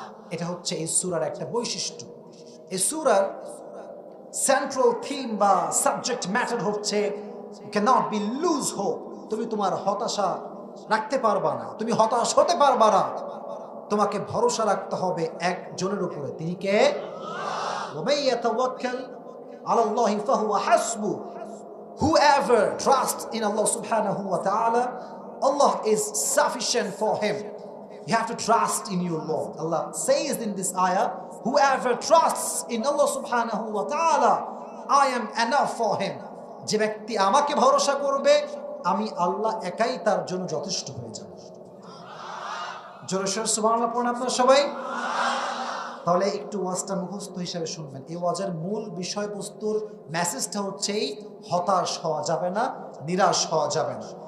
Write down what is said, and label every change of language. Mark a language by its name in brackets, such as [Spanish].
[Bangla] এটা হচ্ছে এই সূরার একটা বৈশিষ্ট্য। এই সূরার সেন্ট্রাল থিম বা সাবজেক্ট ম্যাটার হচ্ছে [English] you cannot be lose hope, [Bangla] তুমি তোমার হতাশা রাখতে পারবা না, তুমি হতাশ হতে পারবা না, তোমাকে ভরসা রাখতে হবে একজনের উপরে, তিনি কে? [Arabic] وَمَن يَتَوَكَّلْ عَلَى اللَّهِ فَهُوَ حَسْبُهُ, [English] whoever trusts in Allah subhanahu wa ta'ala, Allah is sufficient for him. You have to trust in your Lord. Allah says in this ayah, whoever trusts in Allah subhanahu wa ta'ala, I am enough for him. [Bangla] যে ব্যক্তি আমাকে ভরসা করবে, আমি আল্লাহ একাই তার জন্য যথেষ্ট হয়ে যাব। জোরে সোরে সুবহানাল্লাহ পড়ুন আপনারা সবাই। তাহলে একটু ওয়াজটা মুখস্থ হিসাবে শুনবেন। এই ওয়াজের মূল বিষয়বস্তুর মেসেজটা হচ্ছে হতাশ হওয়া যাবে না, নিরাশ হওয়া যাবে না।